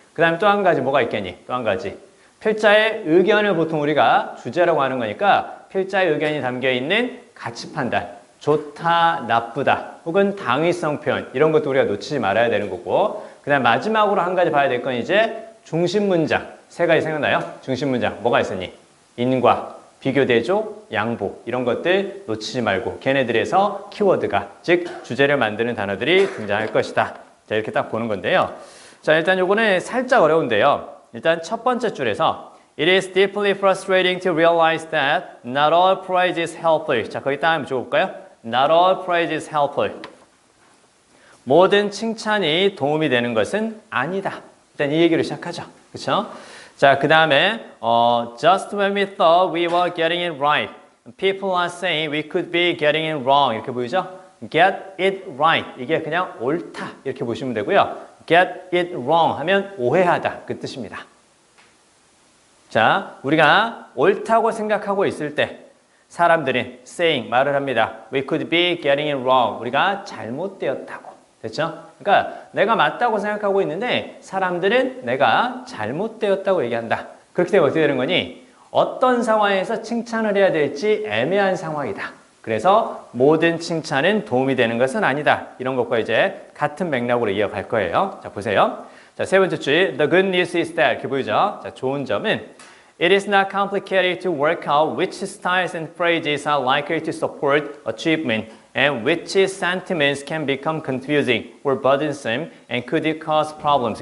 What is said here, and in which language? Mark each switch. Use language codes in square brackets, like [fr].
[ko] 그 다음에 또 한 가지 뭐가 있겠니? 또 한 가지 필자의 의견을 보통 우리가 주제라고 하는 거니까 필자의 의견이 담겨있는 가치 판단, 좋다, 나쁘다, 혹은 당위성 표현 이런 것도 우리가 놓치지 말아야 되는 거고, 그 다음 마지막으로 한 가지 봐야 될 건 이제 중심 문장. 3가지 생각나요? 중심 문장 뭐가 있었니? 인과, 비교대조, 양보 이런 것들 놓치지 말고 걔네들에서 키워드가 즉 주제를 만드는 단어들이 등장할 것이다. 자, 이렇게 딱 보는 건데요. 자, 일단 요거는 살짝 어려운데요. 일단 첫 번째 줄에서 [en] It is deeply frustrating to realize that not all praise is helpful. [ko] 자, 거기 딱 한번 줘볼까요? [en] Not all praise is helpful. [ko] 모든 칭찬이 도움이 되는 것은 아니다. 일단 이 얘기로 시작하죠. 그렇죠? 자, 그 다음에 [en] Just when we thought we were getting it right, people are saying we could be getting it wrong. [ko] 이렇게 보이죠? [en] Get it right. [ko] 이게 그냥 옳다. 이렇게 보시면 되고요. [en] Get it wrong [ko] 하면 오해하다. 그 뜻입니다. 자, 우리가 옳다고 생각하고 있을 때 사람들은 saying, 말을 합니다. [en] We could be getting it wrong. [ko] 우리가 잘못되었다고. 됐죠? 그러니까 내가 맞다고 생각하고 있는데 사람들은 내가 잘못되었다고 얘기한다. 그렇게 되면 어떻게 되는 거니? 어떤 상황에서 칭찬을 해야 될지 애매한 상황이다. 그래서 모든 칭찬은 도움이 되는 것은 아니다. 이런 것과 이제 같은 맥락으로 이어갈 거예요. 자, 보세요. 자, 세 번째 줄 [en] The good news is that [ko] 이렇게 보이죠? 자, 좋은 점은 [en] It is not complicated to work out which styles and phrases are likely to support achievement and which sentiments can become confusing or burdensome and could cause problems.